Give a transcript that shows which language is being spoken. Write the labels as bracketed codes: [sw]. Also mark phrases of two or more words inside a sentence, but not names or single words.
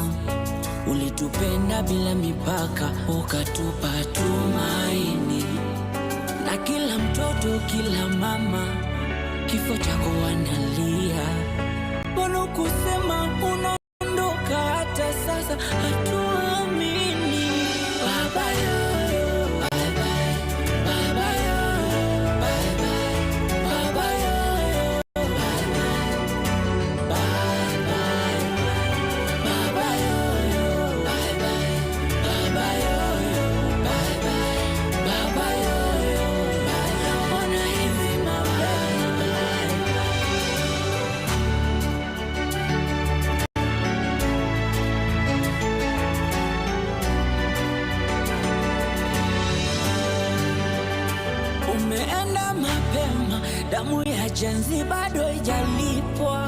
[sw] Ulitupenda bila mipaka, ukatupa tumaini. Na kila mtoto, kila mama, kifo chako wanalia. Mbona kusema unaondoka hata sasa hatuamini. Baba yoyo, [en] bye bye. [sw] Baba yoyo, [en] bye bye. [sw] Baba yoyo, [en] bye bye. Bye bye. [sw] Baba yoyo, [en] bye bye. [sw] Baba yoyo, [en] bye bye. [sw] Baba yoyo, [en] bye bye. [sw] Mbona hivi mabaya? Umeenda mapema, damu ya jenzi bado haijalipwa.